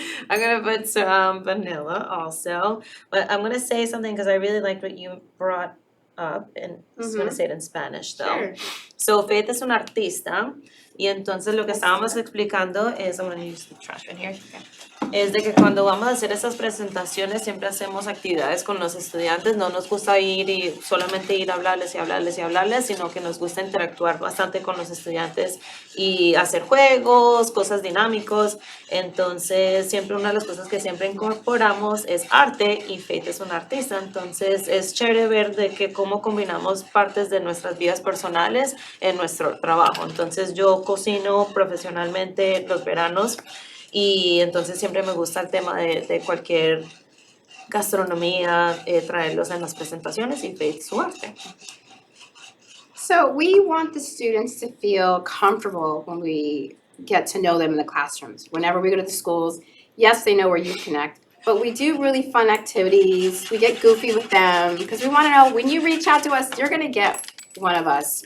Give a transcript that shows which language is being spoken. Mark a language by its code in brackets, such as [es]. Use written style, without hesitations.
[en] I'm gonna put some vanilla also, but I'm gonna say something because I really liked what you brought up, and just gonna say it in Spanish though. Sure. [es] So Faith es una artista, y entonces lo que estábamos [en] Excellent. [es] explicando es, [en] I'm gonna use the trash bin here, [es] es de que cuando vamos a hacer esas presentaciones siempre hacemos actividades con los estudiantes, no nos gusta ir y solamente ir a hablarles y hablarles y hablarles, sino que nos gusta interactuar bastante con los estudiantes y hacer juegos, cosas dinámicos. Entonces siempre una de las cosas que siempre incorporamos es arte, y Faith es una artista, entonces es chévere ver de que cómo combinamos partes de nuestras vidas personales en nuestro trabajo. Entonces yo cocino profesionalmente los veranos, y entonces siempre me gusta el tema de cualquier gastronomía, traerlos en las presentaciones y Faith su arte. [en] So we want the students to feel comfortable when we get to know them in the classrooms. Whenever we go to the schools, yes, they know where you connect, but we do really fun activities. We get goofy with them because we want to know when you reach out to us, you're going to get one of us.